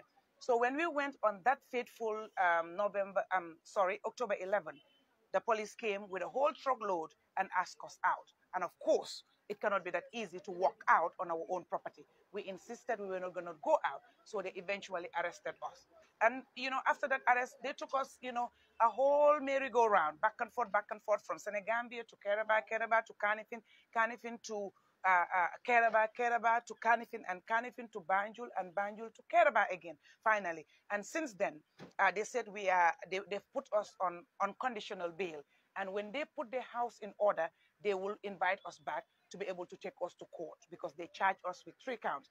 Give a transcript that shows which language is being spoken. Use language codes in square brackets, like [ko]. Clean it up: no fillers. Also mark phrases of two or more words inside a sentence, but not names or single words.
[en] So when we went on that fateful October 11th, the police came with a whole truckload and asked us out. And of course, it cannot be that easy to walk out on our own property. We insisted we were not going to go out, so they eventually arrested us. And, after that arrest, they took us, a whole merry-go-round, back and forth from Senegambia to Keraba to Kanifing, Kanifing to Keraba to Kanifing, and Kanifing to Banjul, and Banjul to Keraba again, finally. And since then, they said they've put us on unconditional bail. And when they put their house in order, they will invite us back to be able to take us to court, because they charged us with 3 counts.